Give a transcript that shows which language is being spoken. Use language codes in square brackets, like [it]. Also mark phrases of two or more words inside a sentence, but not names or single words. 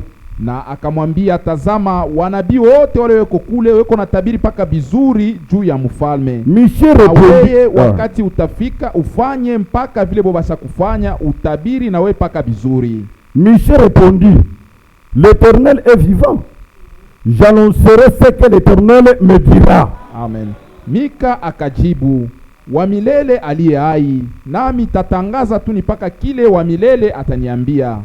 [sw] Na akamwambia, tazama, wanabii wote wale weko kule weko na tabiri paka vizuri juu ya mfalme. [fr] Michée répondit, [sw] wakati utafika ufanye mpaka vile bobasha kufanya utabiri na we paka vizuri. [fr] Michée répondit: l'Éternel est vivant, j'annoncerai ce que l'Éternel me dira. Amen. [sw] Mika akajibu, wa milele aliye hai, nami tatangaza tu nipaka kile wa milele ataniambia.